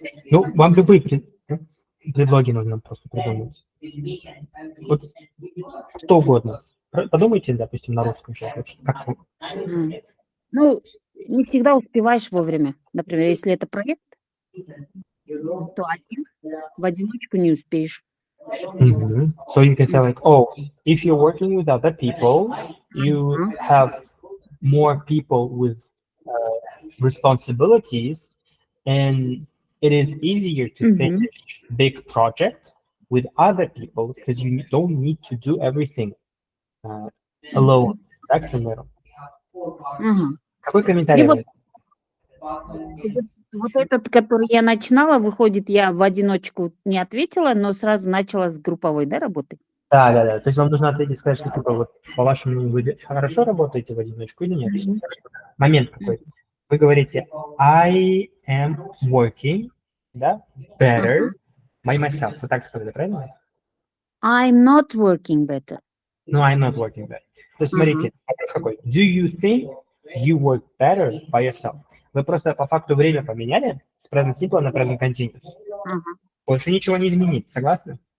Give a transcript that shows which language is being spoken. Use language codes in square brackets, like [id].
[ru] Ну, вам любые предлоги нужно просто придумать. Вот что угодно. Подумайте, допустим, на русском сейчас. Вот как вы- м, Ну, не всегда успеваешь вовремя. Например, если это проект, то один в одиночку не успеешь. Mhm. [en] So you can say like, oh, if you're working with other people, you Ага. have more people with responsibilities, and it is easier to Мгм. finish big project with other people because you don't need to do everything alone. Мгм. [ru] Так, к примеру. Ага. Какой И комментарий вот, вам? вот этот, который я начинала, выходит, я в одиночку не ответила, но сразу начала с групповой, да, работы? Да. То есть вам нужно ответить, сказать, что типа вот по вашему мнению вы хорошо работаете в одиночку или нет? Мгм. Момент какой. Вы говорите [en] I am working, [ru] да, [en] better Ага. by myself. [ru] Вы так сказали, правильно? [en] I'm not working better. No, I'm not working better. [ru] То есть Ага. смотрите, вопрос какой. [en] Do you think you work better by yourself? [ru] Вы просто по факту время поменяли с present simple на present continuous. Ага. Больше ничего не изменить, согласны?